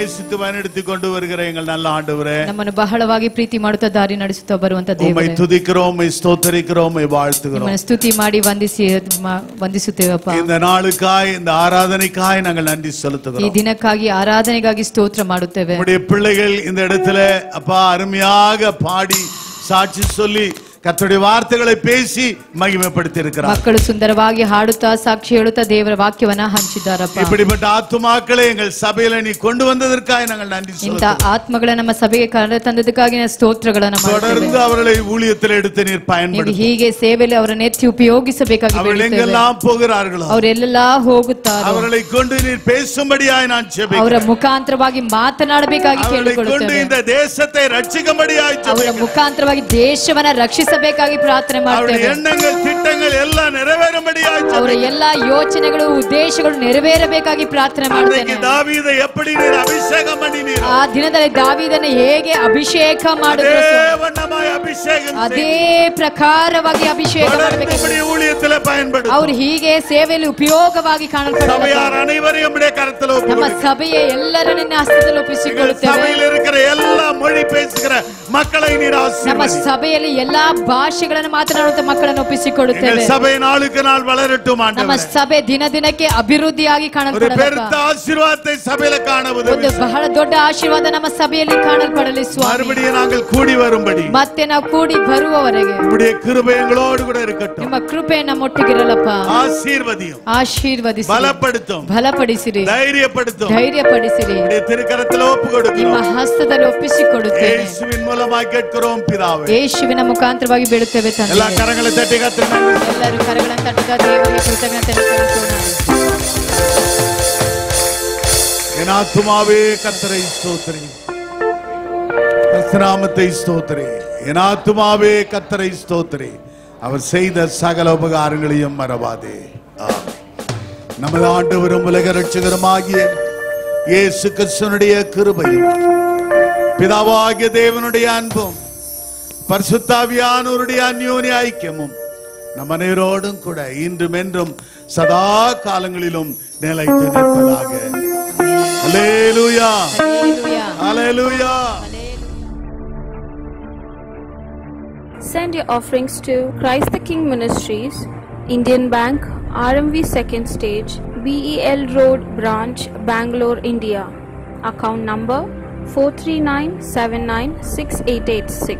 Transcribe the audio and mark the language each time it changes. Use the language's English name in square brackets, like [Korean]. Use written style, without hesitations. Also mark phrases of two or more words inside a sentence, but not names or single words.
[Tamil] அளவுக்கு வழிநடத்தி கொண்டு வருகிற எங்கள் நல்ல ஆண்டவரே, [Kannada] ನಮ್ಮನ್ನು ಬಹಳವಾಗಿ ಪ್ರೀತಿ ಮಾಡುತ್ತಾ ದಾರಿ ನಡೆಸುತ್ತಾ ಬರುವಂತ [Tamil] உம்மை [Kannada] ದೇವರೇ, [Tamil] துதிக்கிறோம், உம்மை ஸ்தோத்திரிக்கிறோம், உம்மை வாழ்த்துகிறோம். [Kannada] ನಿಮ್ಮನ್ನು ಸ್ತುತಿ ಮಾಡಿ ವಂದಿಸುತ್ತೇವಪ್ಪ. [Tamil] இந்த நாளுக்காய், இந்த ஆராதனைக்காய் நாங்கள் நன்றி [Kannada] ಈ [Tamil] செலுத்துகிறோம். [Kannada] ದಿನಕ್ಕಾಗಿ ಆರಾಧನೆಗಾಗಿ ಸ್ತೋತ್ರ ಮಾಡುತ್ತೇವೆ. [Tamil] நம்முடைய பிள்ளைகள் இந்த இடத்துல அப்பா அருமையாக பாடி சாட்சி சொல்லி கர்த்தருடைய வார்த்தைகளை பேசி மகிமைப்படுத்தி இருக்கிறார். [Kannada] ಮಕ್ಕಳು ಸುಂದರವಾಗಿ ಹಾಡುತ್ತಾ ಸಾಕ್ಷಿ ಹೇಳುತ್ತಾ ದೇವರ ವಾಕ್ಯವನ್ನ ಹಂಚಿದ್ದಾರಪ್ಪ. [Tamil] இப்படிப்பட்ட ஆத்துமாக்களை எங்கள் சபையில நீ கொண்டு வந்ததற்காக நாங்கள் நன்றி [Kannada] ಇಂಥ [Tamil] சொல்லுகிறோம். [Kannada] ಆತ್ಮಗಳ ನಮ್ಮ ಸಭೆಗೆ ಕರೆ ತಂದದಕ್ಕಾಗಿ ನಾವು ಸ್ತೋತ್ರಗಳನ್ನು [Tamil] தொடர்ந்து [Kannada] ಮಾಡುತ್ತೇವೆ. [Tamil] அவர்களை ஊழியத்தில் எடுத்து நீர் [Kannada] ನೀವು [Tamil] பயன்படுத்தி [Kannada] ಹೀಗೆ ಸೇವೆಯಲ್ಲಿ ಅವರನ್ನು ಎತ್ತಿ ಉಪಯೋಗಿಸಬೇಕಾಗಿ [Tamil] அவர்கள் [Kannada] ಬೇಡುತ್ತೇವೆ. [Tamil] எங்கெல்லாம் போகிறார்களோ [Kannada] ಅವರೆಲ್ಲ ಹೋಗುತ್ತಾರೋ [Tamil] அவர்களை கொண்டு நீர் பேசும்படியாய் நான் [Kannada] ಅವರ [Tamil] ஜெபிக்கிறேன். [Kannada] ಮುಖಾಂತರವಾಗಿ ಮಾತನಾಡಬೇಕಾಗಿ [Tamil] அவர்களை கொண்டு [Kannada] ಕೇಳಿಕೊಳ್ಳುತ್ತೇವೆ. [Tamil] இந்த தேசத்தை ரட்சிக்கும்படியாய் [Kannada] ಅವರ [Tamil] ஜெபிக்கிறேன். [Kannada] ಮುಖಾಂತರವಾಗಿ ದೇಶವನ್ನ ರಕ್ಷಿಸಬೇಕಾಗಿ ಪ್ರಾರ್ಥನೆ [Tamil] அவருடைய [Kannada] ಮಾಡ್ತೇವೆ. [Tamil] எண்ணங்கள் திட்டங்கள் எல்லாம் நிறைவேறும்படியாய் [Kannada] ಅವರ [Tamil] ஜெபிக்கிறேன். [Kannada] ಎಲ್ಲಾ ಯೋಚನೆಗಳು ಉದ್ದೇಶಗಳು ನೆರವೇರಬೇಕಾಗಿ ಪ್ರಾರ್ಥನೆ [Tamil] அன்றைக்கு [Kannada] ಮಾಡ್ತೇನೆ. [Tamil] தாவீதை எப்படி நீர் அபிஷேகம் பண்ணினீர், [Kannada] ಆ ದಿನದಲ್ಲಿ ದಾವೀದನ ಹೇಗೆ ಅಭಿಷೇಕ ಮಾಡಿದ್ರು [Tamil] அதே [Kannada] ಸ್ವಾಮಿ, [Tamil] வண்ணமாய் அபிஷேகம் [Kannada] ಅದೇ [Tamil] செய்து [Kannada] ಪ್ರಕಾರವಾಗಿ ಅಭಿಷೇಕ [Tamil] தொடர்ந்து [Kannada] ಮಾಡಬೇಕು. [Tamil] இப்படி ஊழியத்தில் பயன்படுத்தும். [Kannada] ಅವ್ರು ಹೀಗೆ ಸೇವೆಯಲ್ಲಿ ಉಪಯೋಗವಾಗಿ ಕಾಣಲ್ಪಡಬೇಕು. [Tamil] சபையார் அனைவரையும் உம்முடைய கரத்தில் [Kannada] ನಮ್ಮ [Tamil] ஒப்புக்கொடுக்கிறேன். [Kannada] ಸಭೆಯ ಎಲ್ಲರನ್ನ ನಿನ್ನ ಹಸ್ತದಲ್ಲಿ [Tamil] எங்கள் [Kannada] ಒಪ್ಪಿಸಿಕೊಳ್ಳುತ್ತೇವೆ. [Tamil] சபையில் இருக்கிற எல்லா மொழி பேசுகிற மக்களை நீர் [Kannada] ನಮ್ಮ [Tamil] ஆசீர்வதி. [Kannada] ಸಭೆಯಲ್ಲಿ ಎಲ್ಲಾ ಭಾಷೆಗಳನ್ನು ಮಾತನಾಡುವಂತ ಮಕ್ಕಳನ್ನು ಒಪ್ಪಿಸಿಕೊಡುತ್ತೇವೆ. [Tamil] எங்கள் சபை நாளுக்கு நாள் வளரட்டும் [Kannada] ನಮ್ಮ [Tamil] ஆண்டவரே. [Kannada] ಸಭೆ ದಿನ ದಿನಕ್ಕೆ ಅಭಿವೃದ್ಧಿಯಾಗಿ [Tamil] ஒரு [Kannada] ಕಾಣಲ್ಪಡಬೇಕು. [Tamil] பெருத்த ஆசீர்வாதத்தை சபையில காண [Kannada] ಒಂದು [Tamil] உதவி. [Kannada] ಬಹಳ ದೊಡ್ಡ ಆಶೀರ್ವಾದ ನಮ್ಮ ಸಭೆಯಲ್ಲಿ ಕಾಣಲ್ಪಡಲಿ ಸ್ವಾಮಿ. [Tamil] மறுபடியும் நாங்கள் கூடி வரும்படி [Kannada] ಮತ್ತೆ ನಾವು ಕೂಡಿ ಬರುವವರೆಗೆ [Tamil] உம்முடைய கிருபை எங்களோடு கூட இருக்கட்டும். [Kannada] ನಿಮ್ಮ ಕೃಪೆ ನಮ್ಮೊಟ್ಟಿಗಿರಲಪ್ಪ. [Tamil] ஆசீர்வதியும், [Kannada] ಆಶೀರ್ವದಿಸಿ, [Tamil] பலப்படுத்தும், [Kannada] ಬಲಪಡಿಸಿರಿ, [Tamil] தைரியப்படுத்தும். [Kannada] ಧೈರ್ಯಪಡಿಸಿರಿ. [Tamil] உம்முடைய திருக்கரத்தில் ஒப்பு [Kannada] ನಿಮ್ಮ [Tamil] கொடுக்கிறோம். [Kannada] ಹಸ್ತದಲ್ಲಿ ಒಪ್ಪಿಸಿಕೊಡುತ್ತೇವೆ. [Tamil] இயேசுவின் மூலமாக கேட்கிறோம் பிதாவே. [Kannada] ಯೇಸುವಿನ ಮುಖಾಂತರವಾಗಿ ಬೇಡುತ್ತೇವೆ [Tamil] எல்லா [Kannada] ತಂದೆ. [Tamil] கரங்களை தட்டி கர்த்தரை [Kannada] ಎಲ್ಲರೂ ಕರಗಳನ್ನು ತಟ್ಟುತ್ತಾ ದೇವರಿಗೆ ಕೃತಜ್ಞತೆ ಸಲ್ಲಿಸೋಣ. [Tamil] என் ஆத்துமாவே கர்த்தரை ஸ்தோத்திரி, கர்த்தநாமத்தை ஸ்தோத்திரி. என் ஆத்துமாவே கர்த்தரை ஸ்தோத்திரி, அவர் செய்த சகல உபகாரங்களையும் மறவாதே. ஆமென். நமது ஆண்டவரும் உலக இரட்சகருமாகிய இயேசு கிறிஸ்துவினுடைய கிருபையும் பிதாவாகிய தேவனுடைய அன்பும் பரிசுத்தாவியானவருடைய அந்யோன்ய ஐக்கியமும் நம் அனைவரோடும் கூட இன்றும் என்றும் சதா காலங்களிலும் நிலைத்து நிற்பதாக. அல்லேலூயா, Hallelujah. அல்லேலூயா. [English] Send your offerings to Christ the King Ministries, Indian Bank, RMV 2nd Stage, BEL Road Branch, Bangalore, India. Account number 439796886.